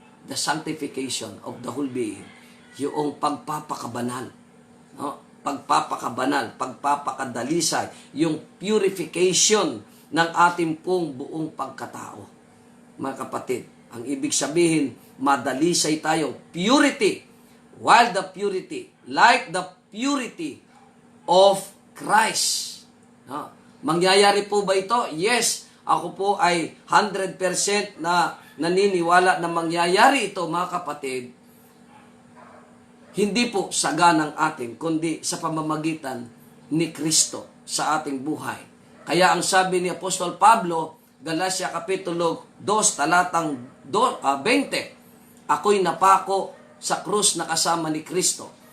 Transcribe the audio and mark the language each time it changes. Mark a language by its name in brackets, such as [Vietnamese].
[English] The sanctification of the whole being. [Filipino] Yung pagpapakabanal. No? pagpapakabanal, pagpapakadalisay, yung purification ng ating pong buong pagkatao. Mga kapatid, ang ibig sabihin, madalisay tayo. [English] Purity, while the purity, like the purity of Christ. [Filipino] No? Mangyayari po ba ito? Yes, ako po ay 100% na naniniwala na mangyayari ito, mga kapatid. Hindi po sa ganang atin, kundi sa pamamagitan ni Kristo sa ating buhay. Kaya ang sabi ni Apostol Pablo, Galatia Kapitulo 2, talatang 20, ako'y napako sa krus na kasama ni Kristo.